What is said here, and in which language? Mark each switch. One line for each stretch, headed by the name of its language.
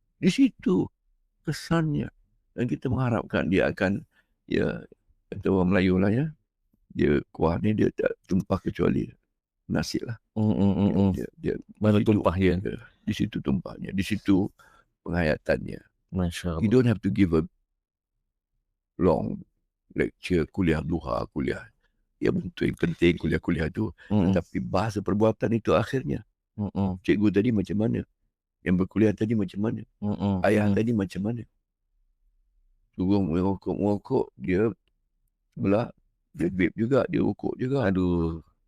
Malay: Di situ kesannya, dan kita mengharapkan dia akan kata orang Melayu lah dia kuah ni dia tak tumpah kecuali nasi lah. Dia mana tumpah dia. Di situ tumpahnya, di situ penghayatannya. Masya Allah.
English: You don't have to give a long lecture,
Malay: kuliah duha, kuliah. Ya penting kuliah tu. Tapi bahasa perbuatan itu akhirnya. Cikgu tadi macam mana? Yang berkuliah tadi macam mana? Ayah tadi macam mana? suruh merokok, dia belah, dia vape juga, dia rokok juga. Aduh.